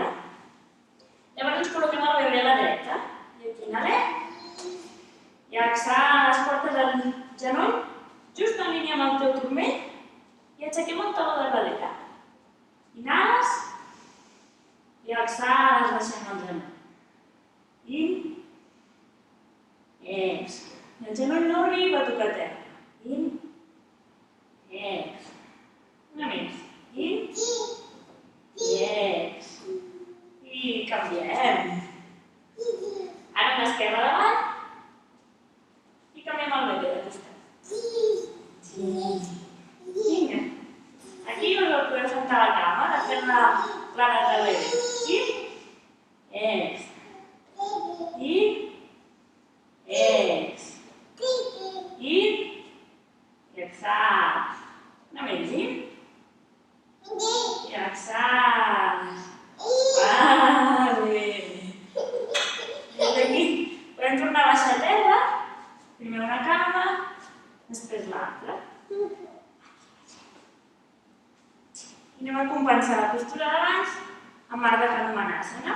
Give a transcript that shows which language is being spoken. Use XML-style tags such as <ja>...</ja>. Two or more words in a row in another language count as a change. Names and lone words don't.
<ca>Llavors ens col·loquem el bebè a la dreta. I aquí inhalem. I exhala, les portes al genoll, just en línia amb el teu turmell, i aixequem el taló de darrere. Inhales. I exhales, baixem el genoll. In. Ex. El genoll no arriba a tocar terra. In. Ex. Una més. In. Ex. I canviem. Ara una esquerra davant. I canviem el bebè de costat. Vinga. Aquí us el podeu sentar a la cama, de fer-la plana de bebè. In. Ex. In. Ex. In. Exhales. Una més, in. I exhales. Vale. Des d'aquí podem tornar a baixar a terra. Primer una cama, després l'altra. I anem a compensar la postura d'abans amb Ardha Chanumanasana.</ca>